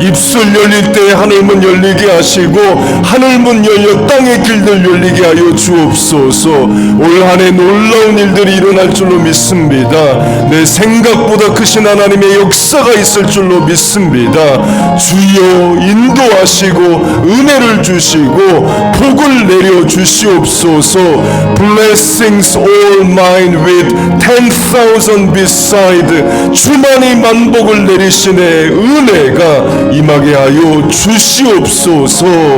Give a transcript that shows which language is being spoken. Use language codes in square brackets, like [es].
[ko] 입술 열릴 때 하늘문 열리게 하시고 하늘문 열려 땅의 길들 열리게 하여 주옵소서. 올 한 해 놀라운 일들이 일어날 줄로 믿습니다. 내 생각보다 크신 하나님의 역사가 있을 줄로 믿습니다. 주여 인도하시고 은혜를 주시고 복을 내려 주시옵소서. [en] Blessings all mine with 10,000 beside. [ko] 주만이 만복을 내리시네. 은혜가 임하게 하여 주시옵소서.